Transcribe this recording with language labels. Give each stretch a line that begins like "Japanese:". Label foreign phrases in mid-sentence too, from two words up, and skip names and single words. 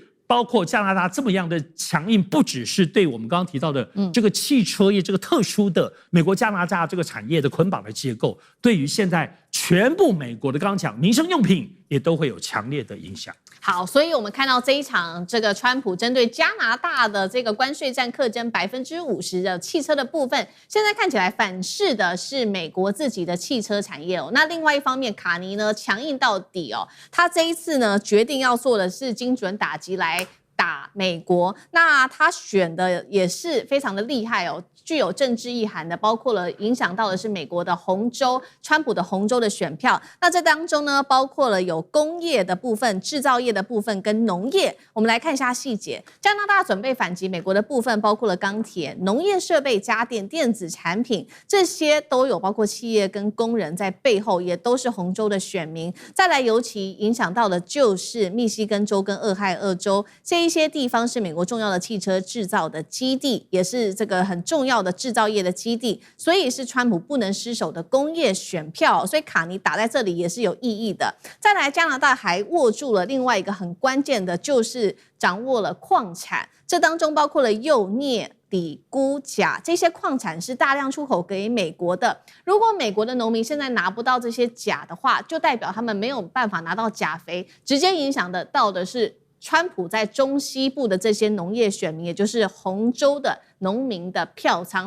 Chinese: 包括加拿大這麼樣的強硬，不只是對我們剛剛提到的這個汽車業這個特殊的美國加拿大這個產業的捆綁的結構，對於現在全部美國的剛剛講民生用品也都會有強烈的影響。好，所以我們看到這一場這個川普針對加拿大的這個關稅戰課徵50% 的汽車的部分，現在看起來反噬的是美國自己的汽車產業哦。那另外一方面，卡尼呢強硬到底哦，他這一次呢決定要做的是精準打擊來打美國，那他選的也是非常的厲害哦。具有政治意涵的，包括了影響到的是美國的紅州，川普的紅州的選票。那這當中呢，包括了有工業的部分、製造業的部分跟農業。我們來看一下細節。加拿大準備反擊美國的部分，包括了鋼鐵、農業設備、家電、電子產品，這些都有包括企業跟工人在背後，也都是紅州的選民。再來，尤其影響到的就是密西根州跟俄亥俄州這一一些地方是美國重要的汽車製造的基地，也是這個很重要的製造業的基地，所以是川普不能失手的工業選票，所以卡尼打在這裡也是有意義的。再來，加拿大還握住了另外一個很關鍵的，就是掌握了礦產，這當中包括了鈾、鎳、鋰、鈷、鉀，這些礦產是大量出口給美國的。如果美國的農民現在拿不到這些鉀的話，就代表他們沒有辦法拿到鉀肥，直接影響到的是川普在中西部的這些農業選民，也就是紅州的農民的票倉。